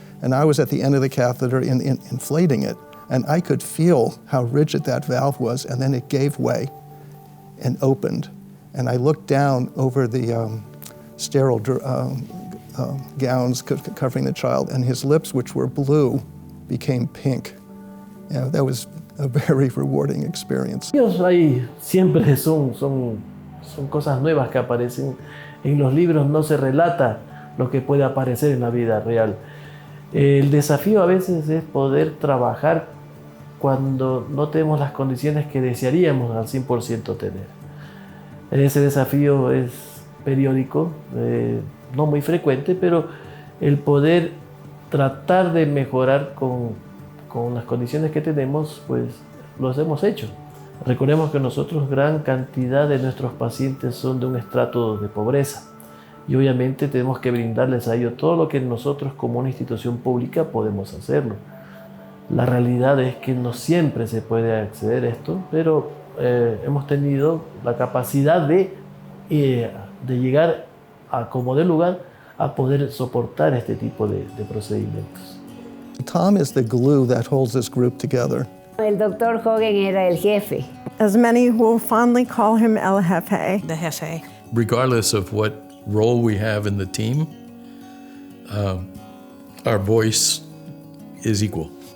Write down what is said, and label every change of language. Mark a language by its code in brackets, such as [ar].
[en] And I was at the end of the catheter inflating it. And I could feel how rigid that valve was, and then it gave way and opened. And I looked down over the sterile gowns covering the child, and his lips, which were blue, became pink. You know, that was a very rewarding experience. [es] Ahí siempre son cosas nuevas que aparecen. En los libros no se relata lo que puede aparecer en la vida real. El desafío a veces es poder trabajar cuando no tenemos las condiciones que desearíamos al 100% tener. Ese desafío es periódico, no muy frecuente, pero el poder tratar de mejorar con las condiciones que tenemos, pues los hemos hecho. Recordemos que nosotros gran cantidad de nuestros pacientes son de un estrato de pobreza y obviamente tenemos que brindarles a ellos todo lo que nosotros como una institución pública podemos hacerlo. La realidad es que no siempre se puede acceder a esto, pero hemos tenido la capacidad de llegar a como de lugar a poder soportar este tipo de procedimientos. [en] Tom is the glue that holds this group together. [es] El doctor Hogan era el jefe. [en] As many will fondly call him El Jefe. The jefe. Regardless of what role we have in the team, our voice is equal.